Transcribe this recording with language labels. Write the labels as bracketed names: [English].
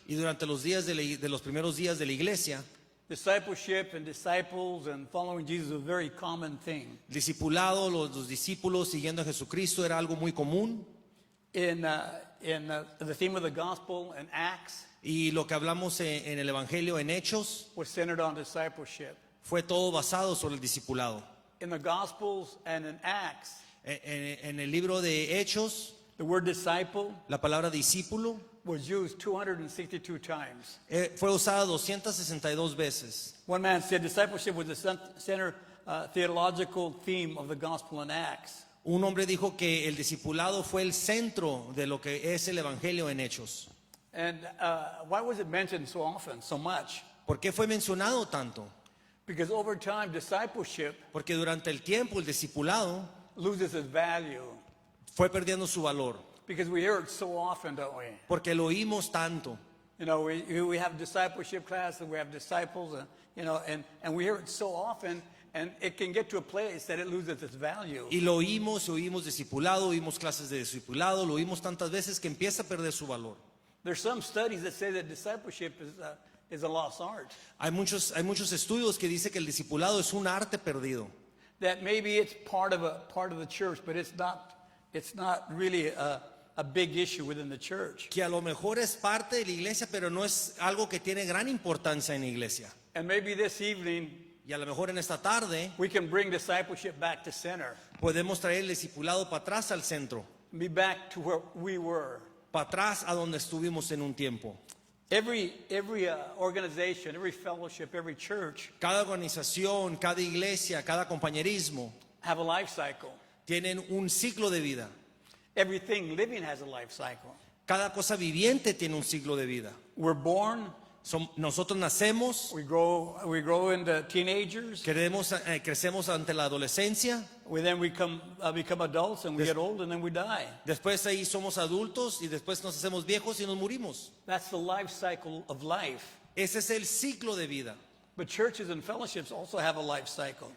[Spanish] y durante los días de los primeros días de la iglesia, [English] discipleship and disciples and following Jesus was a very common thing. [Spanish] discipulado, los discípulos siguiendo a Jesucristo era algo muy común. [English] In the theme of the gospel in Acts [Spanish] Y lo que hablamos en el Evangelio, en Hechos, [English] was centered on discipleship. [Spanish] fue todo basado sobre el discipulado. [English] In the gospels and in Acts, [Spanish] En el libro de Hechos, [English] the word disciple [Spanish] la palabra discípulo [English] was used 262 times. [Spanish] fue usada 262 veces. [English] One man said discipleship was the center theological theme of the gospel in Acts. [Spanish] Un hombre dijo que el discipulado fue el centro de lo que es el Evangelio en Hechos. [English] And why was it mentioned so often, so much? [Spanish] ¿Por qué fue mencionado tanto? [English] Because over time, discipleship [Spanish] Porque durante el tiempo el discipulado [English] loses its value. [Spanish] fue perdiendo su valor. [English] Because we hear it so often, don't we? [Spanish] Porque lo oímos tanto. [English] You know, we have discipleship classes, we have disciples, and we hear it so often, and it can get to a place that it loses its value. [Spanish] Y lo oímos discipulado, oímos clases de discipulado, lo oímos tantas veces que empieza a perder su valor. [English] There's some studies that say that discipleship is a lost art. [Spanish] Hay muchos estudios que dicen que el discipulado es un arte perdido. [English] That maybe it's part of the church, but it's not really a big issue within the church. [Spanish] Que a lo mejor es parte de la iglesia, pero no es algo que tiene gran importancia en la iglesia. [English] And maybe this evening [Spanish] Y a lo mejor en esta tarde [English] we can bring discipleship back to center, [Spanish] podemos traer el discipulado para atrás al centro, [English] be back to where we were. [Spanish] para atrás a donde estuvimos en un tiempo. [English] Every organization, every fellowship, every church [Spanish] Cada organización, cada iglesia, cada compañerismo [English] have a life cycle. [Spanish] tienen un ciclo de vida. [English] Everything living has a life cycle. [Spanish] Cada cosa viviente tiene un ciclo de vida. [English] We're born, [Spanish] Nosotros nacemos, [English] we grow into teenagers, [Spanish] crecemos ante la adolescencia, [English] we then become adults, and we get old, and then we die. [Spanish] después ahí somos adultos y después nos hacemos viejos y nos morimos. [English] That's the life cycle of life. [Spanish] Ese es el ciclo de vida. [English] But churches and fellowships also have a life cycle.